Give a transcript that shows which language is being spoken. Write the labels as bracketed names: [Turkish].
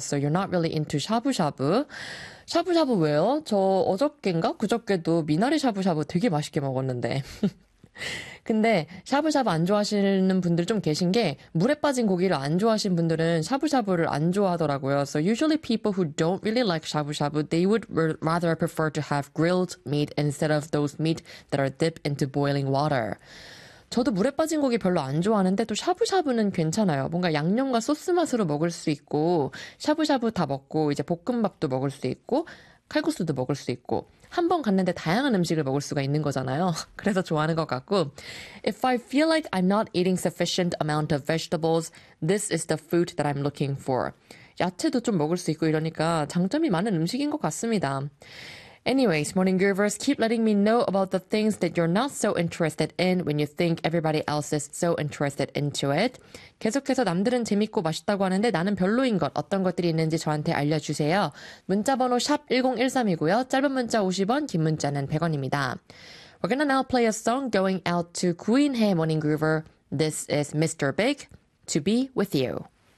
[English] So you're not really into 샤브샤브. [Korean] 샤브샤브 왜요? 저 어저께인가? 그저께도 미나리 샤브샤브 되게 맛있게 먹었는데. 근데 샤브샤브 안 좋아하시는 분들 좀 계신 게 물에 빠진 고기를 안 좋아하신 분들은 샤브샤브를 안 좋아하더라고요. [English] So usually people who don't really like 샤브샤브, they would rather prefer to have grilled meat instead of those meat that are dipped into boiling water. [Korean] 저도 물에 빠진 고기 별로 안 좋아하는데 또 샤브샤브는 괜찮아요. 뭔가 양념과 소스 맛으로 먹을 수 있고 샤브샤브 다 먹고 이제 볶음밥도 먹을 수 있고 칼국수도 먹을 수 있고 한번 갔는데 다양한 음식을 먹을 수가 있는 거잖아요. 그래서 좋아하는 것 같고, [English] If I feel like I'm not eating sufficient amount of vegetables, this is the food that I'm looking for. [Korean] 야채도 좀 먹을 수 있고 이러니까 장점이 많은 음식인 것 같습니다. [English] Anyways, Morning Groovers, keep letting me know about the things that you're not so interested in when you think everybody else is so interested into it. [Korean] 계속해서 남들은 재밌고 맛있다고 하는데 나는 별로인 것, 어떤 것들이 있는지 저한테 알려주세요. 문자번호 샵1013이고요. 짧은 문자 50원, 긴 문자는 100원입니다. [English] We're gonna now play a song going out to 구인해 Morning Groover. This is Mr. Big, To Be With You.